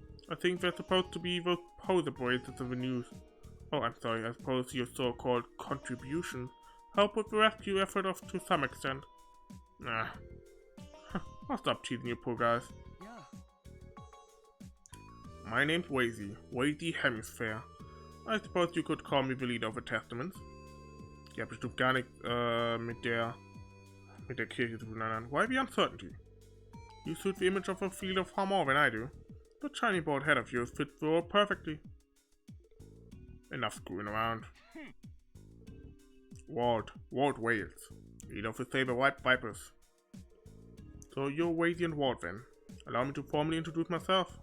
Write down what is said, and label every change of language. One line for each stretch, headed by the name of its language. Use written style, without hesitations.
English: I think they're supposed to be those poser boys of the news. Oh, I'm sorry, I suppose your so-called contributions help with the rescue effort to some extent. I'll stop teasing you poor guys. My name's Wazy, Wazy Hemisphere. I suppose you could call me the leader of the Testaments.
German: Ich habe bestimmt gar nichts mit der Kirche zu tun.
English: Why the uncertainty? You suit the image of a field of far more than I do. The shiny bald head of yours fits the role perfectly. Enough screwing around. Wald Wales, leader of the Saber-White Vipers. So you're Wazy and Wald then. Allow me to formally introduce myself.